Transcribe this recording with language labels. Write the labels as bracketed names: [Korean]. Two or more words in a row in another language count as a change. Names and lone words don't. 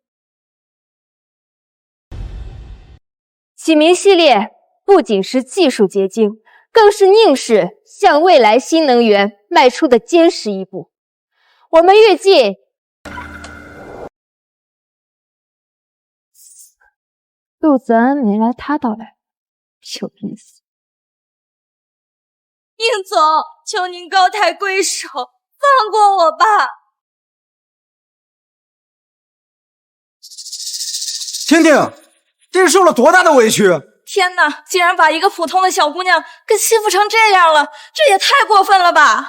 [Chinese] 啟明系列不僅是技術結晶，更是寧氏向未來新能源邁出的堅實一步。我們預計，陸澤安沒來，他倒來，有意思。寧總，求您高抬貴手，放過我吧！婷婷，這是受了多大的委屈？天哪，竟然把一個普通的小姑娘給欺負成這樣了，這也太過分了吧！